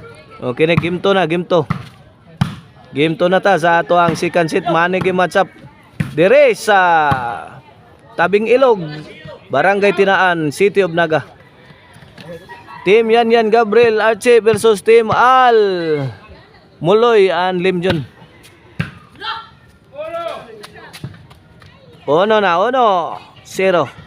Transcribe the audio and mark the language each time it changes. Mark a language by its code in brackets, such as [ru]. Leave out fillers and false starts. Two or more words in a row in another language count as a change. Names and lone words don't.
[ceb] Okay na, game to na, game to. Game to na ta sa ato ang second set. Mani game match up dire sa Tabing Ilog, Barangay Tinaan, City of Naga. Team Yan Gabriel Archie versus Team Al Muloy and Limjon. Ono na, 0.